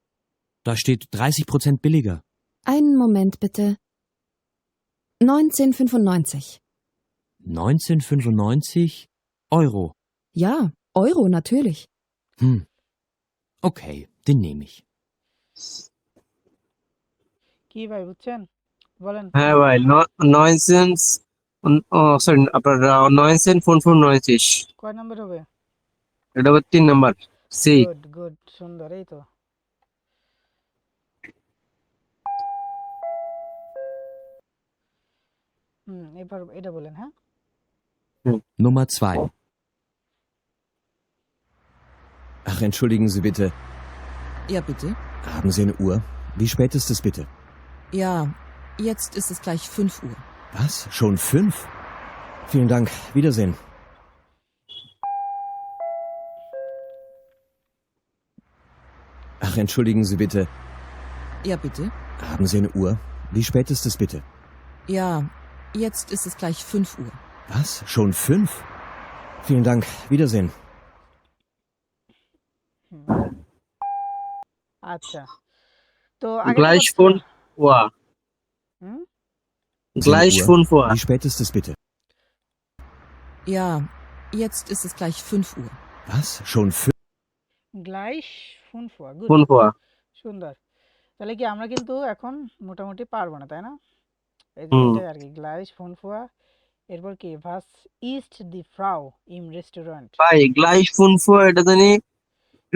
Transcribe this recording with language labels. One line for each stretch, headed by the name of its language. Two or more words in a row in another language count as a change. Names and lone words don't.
German: Da steht 30% billiger. Einen Moment bitte. 19,95. 19,95 Euro. Ja, Euro natürlich. Okay, den nehme ich.
Bangla: কি ভাই বুঝছেন? বলেন হ্যাঁ কোনটা? ভাই, 9 সেন্স, সরি আপনার 9 সেন্ট
German: fünf fünf
Bangla: 9 কয় নাম্বার হবে? এটা হচ্ছে 3 নাম্বার, সি।
English: good good,
Bangla: সুন্দর, এই তো। এবার এটা বলেন, হ্যাঁ?
German: Nummer 2. Ach, entschuldigen Sie bitte. Ja, bitte. Haben Sie eine Uhr? Wie spät ist es bitte? Ja, jetzt ist es gleich 5 Uhr. Was? Schon 5? Vielen Dank. Wiedersehen. Ach, entschuldigen Sie bitte. Ja, bitte. Haben Sie eine Uhr? Wie spät ist es bitte? Ja, jetzt ist es gleich 5 Uhr. Was? Schon 5? Vielen Dank. Wiedersehen.
Bangla: হুম, আচ্ছা, তো আগেরটা
German: গ্লাইশ
Bangla: কত ছিল?
German: fünf Uhr,
Bangla: হুম
German: Sie eine gleich Uhr? fünf Uhr. Wie spät ist es bitte? Ja, jetzt ist es gleich 5 Uhr. Was? Schon 5? gleich fünf Uhr, গুড, fünf Uhr.
Bangla: সুন্দর। তাহলে কি আমরা কিন্তু এখন মোটামুটি পারবো না, তাই না? এই যে হুম, এটাই আর কি,
German: gleich fünf Uhr.
Bangla: এরপর কি,
German: Was isst die Frau im Restaurant.
Bangla: ভাই
German: gleich fünf Uhr,
Bangla: এটা জানি, এটা